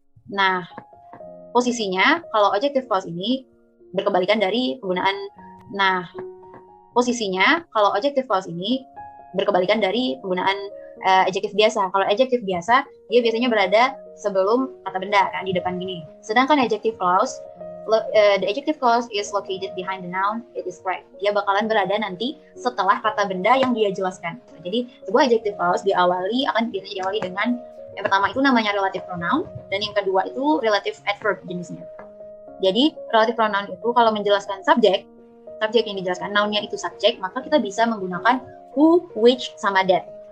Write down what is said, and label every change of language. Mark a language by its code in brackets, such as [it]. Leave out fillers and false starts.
[id] Nah, posisinya kalau adjective clause ini berkebalikan dari penggunaan. Nah, posisinya kalau adjective clause ini berkebalikan dari penggunaan adjektif biasa. Kalau adjektif biasa, dia biasanya berada sebelum kata benda kan di depan gini. Sedangkan [en] adjective clause, the adjective clause is located behind the noun it is correct. [id] Dia bakalan berada nanti setelah kata benda yang dia jelaskan. Jadi sebuah adjective clause biasanya diawali dengan yang pertama itu namanya relative pronoun dan yang kedua itu relative adverb jenisnya. Jadi relative pronoun itu kalau menjelaskan subjek yang dijelaskan nounnya itu subjek, maka kita bisa menggunakan who, which, sama that.